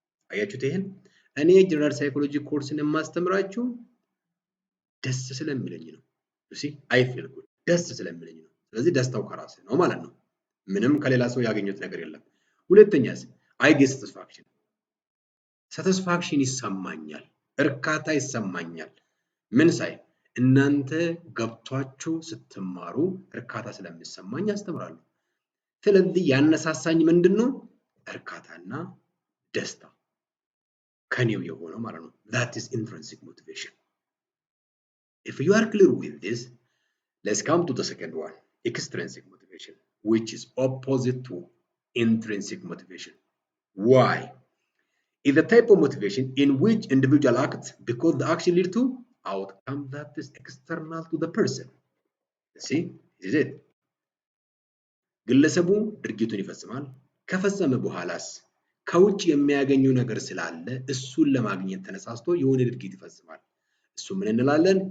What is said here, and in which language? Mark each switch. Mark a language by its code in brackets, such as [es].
[am] አያችሁት ይሄን እኔ ጀነራል ሳይኮሎጂ ኮርስን የማስተምራችሁ ደስ ስለሚለኝ ነው። እሺ [en] I feel good [am] ደስ ስለሚለኝ ነው። ስለዚህ ደስታው ከራስ ነው ማለት ነው። ምንም ከሌላ ሰው ያገኙት ነገር የለም። ሁለተኛስ [en] I get satisfaction [am] satisfaction ይሰማኛል፣ እርካታ ይሰማኛል። ምን ሳይ እናንተ ገብቷችሁ ስትማሩ እርካታ ስለሚሰማኝ አስተምራለሁ። ስለዚህ ያነሳሳኝ ምንድነው? እርካታና ደስታ ከኔው የሆነው ማለት ነው። [en] that is intrinsic motivation. If you are clear with this, let's come to the second one, extrinsic motivation, which is opposite to intrinsic motivation. Why? Is the type of motivation in which individual acts because the action leads to outcome that is external to the person. See, is it? [am] ግለሰቡ ድርጊቱን ይፈጽማል። ከፈጸመ በኋላስ ከውጭ የሚያገኘው ነገር ስላለ እሱን ለማግኘት ተነሳስቶ የሆነ ድርጊት ይፈጽማል። እሱ ምን እንላለን?